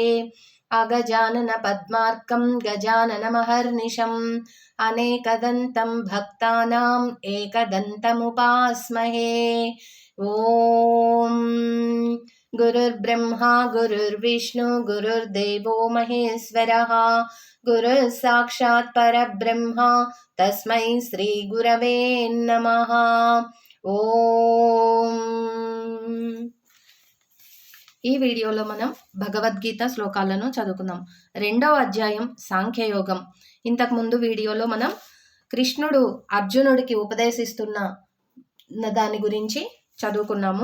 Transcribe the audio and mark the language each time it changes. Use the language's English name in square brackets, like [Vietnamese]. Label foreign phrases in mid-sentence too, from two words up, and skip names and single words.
[Sanskrit] अगजानन पद्मार्कं गजाननमहर्निशम् अनेकदन्तं भक्तानाम् एकदन्तमुपास्महे। ॐ गुरुर्ब्रह्मा गुरुर्विष्णु गुरुर्देवो महेश्वरः गुरुः साक्षात् परब्रह्म तस्मै श्री गुरवे नमः। ఓం. [Telugu] ఈ వీడియోలో మనం భగవద్గీత శ్లోకాలను చదువుకుందాం. 2వ అధ్యాయం సాంఖ్యయోగం. ఇంతకు ముందు వీడియోలో మనం కృష్ణుడు అర్జునుడికి ఉపదేశిస్తున్న దాని గురించి చదువుకున్నాము.